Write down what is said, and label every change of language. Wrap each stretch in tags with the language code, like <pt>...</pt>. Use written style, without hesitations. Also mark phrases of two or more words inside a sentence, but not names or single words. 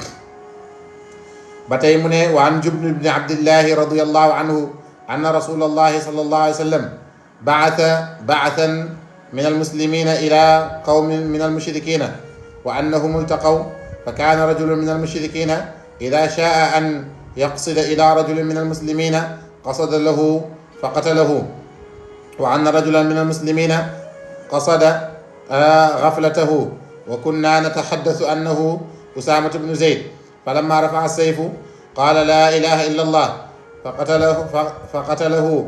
<wo>ba tey mu ne</wo> <ar>وعن جندب بن عبد الله رضي الله عنه أن رسول الله صلى الله عليه وسلم بعثا من المسلمين إلى قوم من المشركين وأنهم التقوا فكان رجل من المشركين إذا شاء أن يقصد إلى رجل من المسلمين قصد له فقتله، وأن رجلا من المسلمين قصد غفلته، وكنا نتحدث أنه أسامة بن زيد، فلما رفع السيف قال لا إله إلا الله فقتله.</ar>